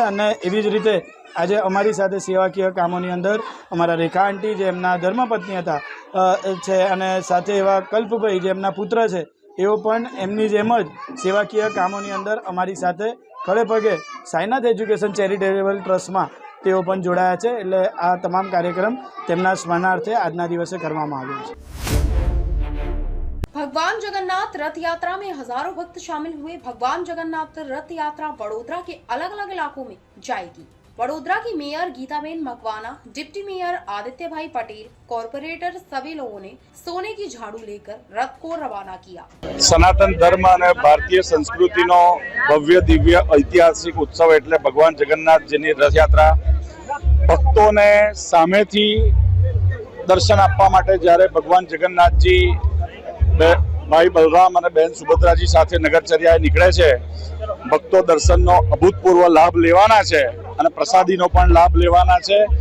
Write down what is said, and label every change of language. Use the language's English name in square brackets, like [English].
[Gujarati] અને એવી જ રીતે આજે અમારી સાથે સેવાકીય કામોની અંદર અમારા રેખા આંટી, જે એમના ધર્મપત્ની હતા છે, અને સાથે એવા કલ્પભાઈ જે એમના પુત્ર છે, એઓ પણ એમની જેમ જ સેવાકીય કામોની અંદર અમારી સાથે ખડે પગે સાઈનાથ એજ્યુકેશન ચેરિટેબલ ટ્રસ્ટમાં તેઓ પણ જોડાયા છે. એટલે આ તમામ કાર્યક્રમ તેમના સ્મરણાર્થે આજના દિવસે કરવામાં આવ્યો છે. [Hindi] भगवान जगन्नाथ रथ यात्रा में हजारों भक्त शामिल हुए। भगवान जगन्नाथ रथ यात्रा वडोदरा के अलग अलग इलाकों में जाएगी। वडोदरा की mayor Geetaben Makwana, deputy mayor Aditya भाई पटेल, कॉर्पोरेटर सभी लोगों ने सोने की झाड़ू लेकर रथ को रवाना किया। [Gujarati] सनातन धर्म અને ભારતીય સંસ્કૃતિનો ભવ્ય દિવ્ય ઐતિહાસિક ઉત્સવ એટલે ભગવાન જગન્નાથજીની રથયાત્રા ભક્તોને સામેથી દર્શન આપવા માટે જ્યારે ભગવાન જગન્નાથજી ભાઈ બલરામ અને બહેન સુભદ્રાજી સાથે નગરચર્યાએ નીકળે છે, ભક્તો દર્શનનો અભૂતપૂર્વ લાભ લેવાના છે અને પ્રસાદીનો પણ લાભ લેવાના છે.